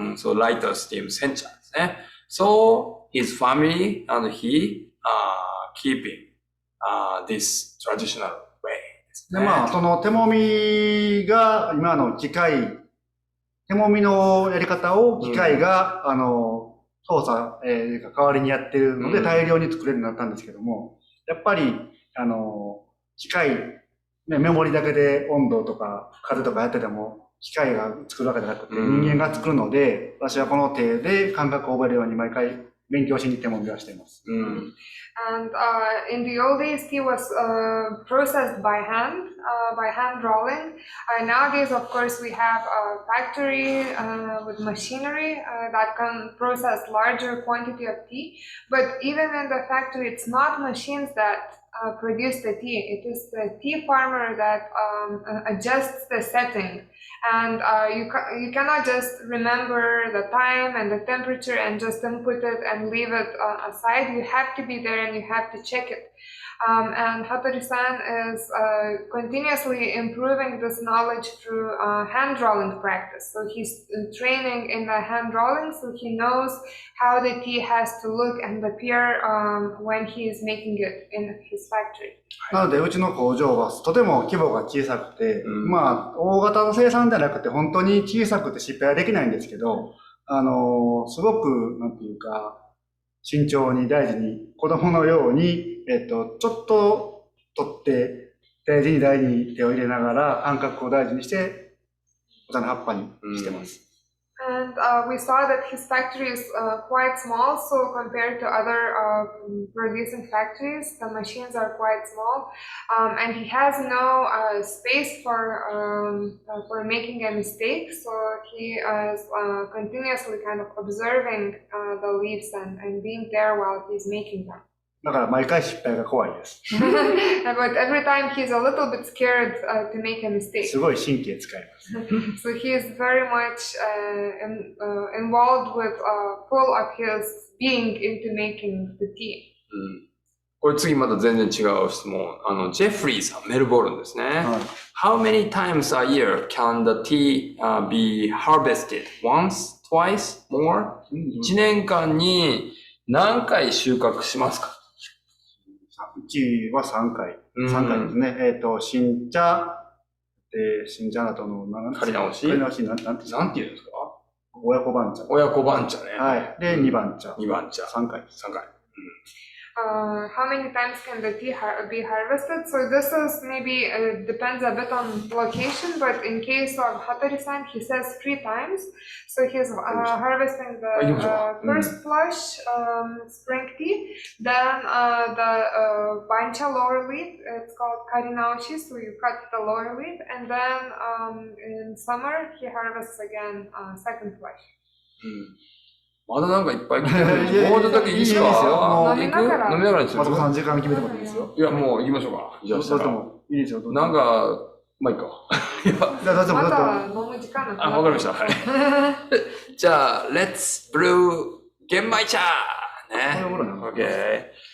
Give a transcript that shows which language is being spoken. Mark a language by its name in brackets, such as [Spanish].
[English] So lighter steam 煎茶 [Japanese] ですね。 [English] So his family and he keeping this traditional way ですね。 [Japanese] で、まあ、その手もみが今の機械、手もみのやり方を機械が、操作、代わりにやってるので大量に作れるようになったんですけども、やっぱり、機械、ね、メモリだけで温度とか風とかやってても、機械が作るわけじゃなくて、人間が作るので、私はこの手で感覚を覚えるように毎回勉強しに手もみはしています。 [English] And in the old days, tea was processed by hand rolling. Nowadays, of course, we have a factory with machinery that can process larger quantity of tea. But even in the factory, it's not machines that produce the tea. It is the tea farmer that adjusts the setting. And you cannot just remember the time and the temperature and just input it and leave it aside. You have to be there and you have to check it. And Hattori-san is continuously improving this knowledge through hand drawing practice. So he's training in the hand drawing, so he knows how the tea has to look and appear when he is making it in his factory. [Japanese] なので、うちの工場はとても規模が小さくて、まあ、大型の生産ではなくて、本当に小さくて失敗はできないんですけど、すごく、なんていうか、慎重に大事に、子供のように、ちょっと取って、大事に手を入れながら、感覚を大事にして、お茶の葉っぱにしてます。 [English] And we saw that his factory is quite small, so compared to other producing factories, the machines are quite small, and he has no space for making a mistake. So he is continuously kind of observing the leaves and being there while he's making them. [Japanese] だから毎回失敗が怖いです。 [English] But every time he's a little bit scared to make a mistake. [Japanese] すごい神経使います。 [English] So he is very much involved with full of his being into making the tea. [Japanese] これ次また全然違う質問。ジェフリーさん、メルボルンですね。 [English] How many times a year can the tea be harvested? Once? Twice? More? [Japanese] 1年間に何回収穫しますか？うちは3回。3回ですね。新茶、新茶だとの、借り直しなんて言うんですか？親子番茶。親子番茶ね。はい。で、2番茶。 2番茶。 3回。 3回。 [English] How many times can the tea be harvested? So this is maybe depends a bit on location, but in case of Hattori-san, he says 3 times. So he's harvesting the first flush spring tea, then the bancha lower leaf, it's called karinaoshi, so you cut the lower leaf, and then in summer he harvests again second flush. [Japanese] まだなんかいっぱい来てるんで、もうちょっとだけいいですか？飲みながら。飲みながらにする？松本さん時間決めてもらっていいですよ。いや、もう行きましょうか。じゃあ、どうでもいいですよ。なんか、まあいいか。いや、また飲む時間なくなった。わかりました。はい。じゃあ、 [English] Let's brew 玄米茶ね。Okay.